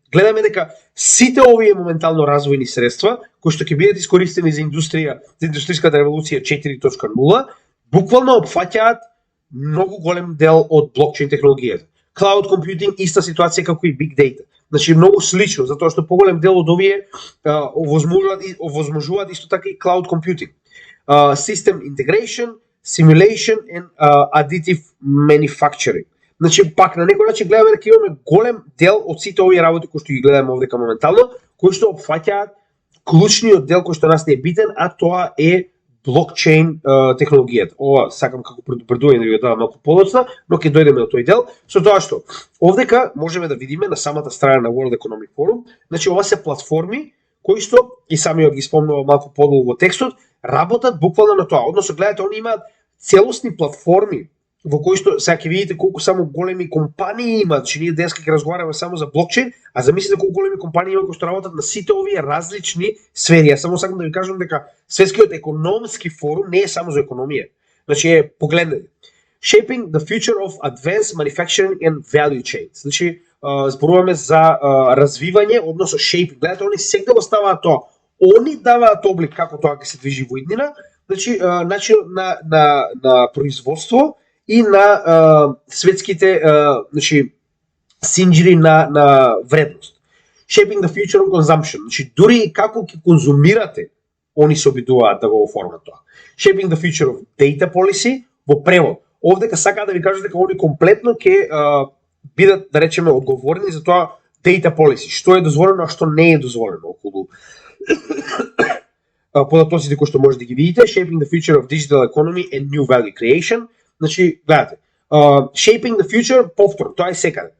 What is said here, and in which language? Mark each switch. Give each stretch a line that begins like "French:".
Macedonian: Гледаме дека сите овие моментално развојни средства кои што ќе бидат искористени за индустријската револуција 4.0, буквално опфаќаат многу голем дел од блокчейн технологијата. Cloud computing иста ситуација како и big data. Значи многу слично, затоа што поголем дел од овие овозможуваат исто така и cloud computing.
English: System Integration, Simulation and Additive Manufacturing.
Macedonian: Значи, пак на некој начин гледаме дека имаме голем дел од сите овие работи кои што ги гледаме овдека моментално, кои што опфаќаат клучниот дел кој што нас не е битен, а тоа е блокчейн технологијата. Ова сакам како предупредување да ви го дадам малку подоцна, но ќе дојдеме до тој дел, со тоа што овдека можеме да видиме на самата страна на World Economic Forum, значи ова се платформи кои што и самиот ги спомнува малку подолу во текстот, работат буквално на тоа. Односно, гледате, они имаат целосни платформи во кои што сега ќе видите колку само големи компании имаат, че ние денеска ќе разговараме само за блокчейн, а замислите колку големи компании има кои што работат на сите овие различни сфери. Јас само сакам да ви кажам дека Светскиот економски форум не е само за економија. Значи, погледнете.
English: Shaping the future of advanced manufacturing and value chains.
Macedonian: Значи, зборуваме за развивање, односно shaping. Гледате, они сега го ставаат тоа. Они даваат облик како тоа ќе се движи во иднина, значи начин на производство и на светските значи синџири на вредност.
English: Shaping the future of consumption.
Macedonian: Значи дури како ќе конзумирате, они се обидуваат да го оформат тоа.
English: Shaping the future of data policy
Macedonian: во превод. Овдека сакаат да ви кажат дека они комплетно ќе бидат, да речеме, одговорни за тоа data policy, што е дозволено, а што не е дозволено околу податоците кои што може да ги видите.
English: Shaping the future of digital economy and new value creation.
Macedonian: Значи, гледате,
English: Shaping the future,
Macedonian: повтор, тоа е секаде.